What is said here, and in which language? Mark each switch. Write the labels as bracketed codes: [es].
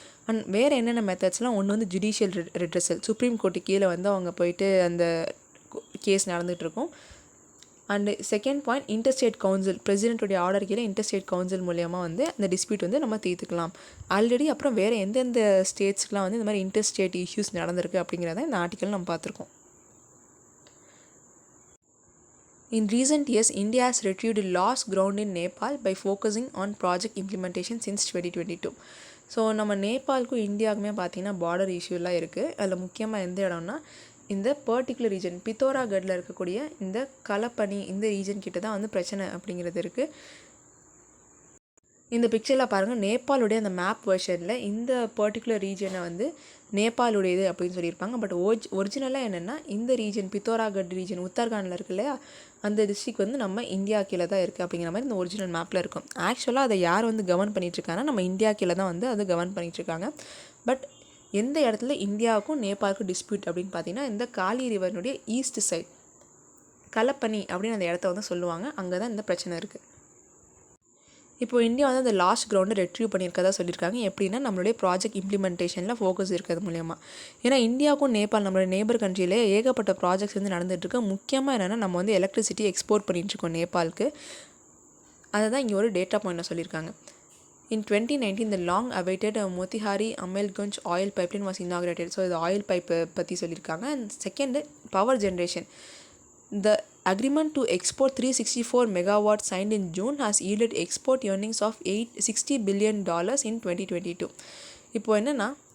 [ta] And வேறு என்னென்ன மெத்தட்ஸ்லாம், ஒன்று வந்து ஜுடிஷியல் ரெட்ரஸல், சுப்ரீம் கோர்ட்டு கீழே வந்து அவங்க போயிட்டு அந்த case நடந்துகிட்ருக்கும். And second point interstate council, பிரசிடென்ட்டுடைய order கீழே இன்டர்ஸ்டேட் கவுன்சில் மூலியமாக வந்து அந்த டிஸ்பியூட் வந்து நம்ம தீர்த்துக்கலாம். ஆல்ரெடி அப்புறம் வேறு எந்தெந்த ஸ்டேட்ஸ்க்குலாம் வந்து இந்த மாதிரி இன்டர்ஸ்டேட் இஷ்யூஸ் நடந்திருக்கு அப்படிங்கிறத இந்த ஆர்டிக்கல் நம்ம பார்த்துருக்கோம். [en] In recent years, India has retrieved lost ground in Nepal by focusing on project implementation since 2022. [ta] So நம்ம நேபாளுக்கும் இந்தியாவுக்குமே பார்த்திங்கன்னா பார்டர் இஷ்யூலாம் இருக்குது. அதில் முக்கியமாக எந்த இடம்னா இந்த பர்டிகுலர் ரீஜன் பித்தோராகட்டில் இருக்கக்கூடிய இந்த கலப்பனி, இந்த ரீஜன் கிட்ட தான் வந்து பிரச்சனை அப்படிங்கிறது இருக்குது. இந்த பிக்சரில் பாருங்கள், நேபாளுடைய அந்த மேப் வெர்ஷனில் இந்த பர்டிகுலர் ரீஜனை வந்து நேபாளுடையது அப்படின்னு சொல்லியிருப்பாங்க. பட் ஒரிஜினலாக என்னென்னா இந்த ரீஜன் பித்தோராகட் ரீஜன் உத்தரகாண்டில் இருக்கு இல்லையா, அந்த டிஸ்ட்ரிக் வந்து நம்ம இந்தியா கீழே தான் இருக்குது அப்படிங்கிற மாதிரி இந்த ஒரிஜினல் மேப்பில் இருக்கும். ஆக்சுவலாக அதை யார் வந்து கவர்ன் பண்ணிகிட்ருக்காங்கன்னா நம்ம இந்தியா கீழே தான் வந்து அதை கவர்ன் பண்ணிகிட்ருக்காங்க. பட் எந்த இடத்துல இந்தியாவுக்கும் நேபாளுக்கும் டிஸ்பியூட் அப்படின்னு பார்த்தீங்கன்னா இந்த காளி ரிவனுடைய ஈஸ்ட் சைட் கலப்பனி அப்படின்னு அந்த இடத்த வந்து சொல்லுவாங்க. அங்கே தான் இந்த பிரச்சனை இருக்குது. இப்போ இந்தியா வந்து அந்த லாஸ்ட் கிரவுண்டை ரெட்ரீவ் பண்ணியிருக்கதா சொல்லியிருக்காங்க. எப்படின்னா நம்மளுடைய ப்ராஜெக்ட் இம்ப்ளிமெண்டேஷனில் ஃபோக்கஸ் இருக்கிறது மூலயமா. ஏன்னா இந்தியாவுக்கும் நேபாள் நம்மளுடைய நேபர் கண்ட்ரியிலே ஏகப்பட்ட ப்ராஜெக்ட்ஸ் வந்து நடந்துகிட்ருக்கு. முக்கியமாக என்னென்னா நம்ம வந்து எலக்ட்ரிசிட்டி எக்ஸ்போர்ட் பண்ணிகிட்ருக்கோம் நேபாளுக்கு. அதை தான் இங்கே ஒரு டேட்டா பாயிண்டில் சொல்லியிருக்காங்க. [en] In 2019, the long-awaited Motihari Amelgunj oil pipeline was inaugurated. So, the oil pipe [ta] பற்றி சொல்லியிருக்காங்க. [en] And second, power generation. The agreement to export 364 megawatts signed in June has yielded export earnings of $60 billion in 2022. [ta] இப்போ என்னென்னா